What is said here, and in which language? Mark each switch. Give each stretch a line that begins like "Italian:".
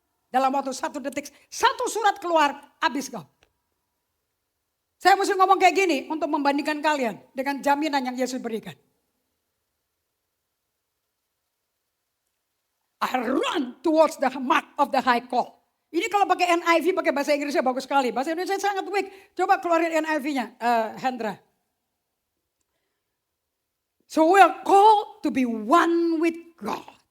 Indonesian: Dalam waktu 1 detik, 1 surat keluar, habis kau. Saya mesti ngomong kayak gini untuk membandingkan kalian dengan jaminan yang Yesus berikan.
English: I run towards the mark of the high call.
Indonesian: Ini kalau pakai NIV, pakai bahasa Inggrisnya bagus sekali. Bahasa Indonesia sangat weak. Coba keluarin NIV-nya, Hendra.
English: So we are called to be one with God.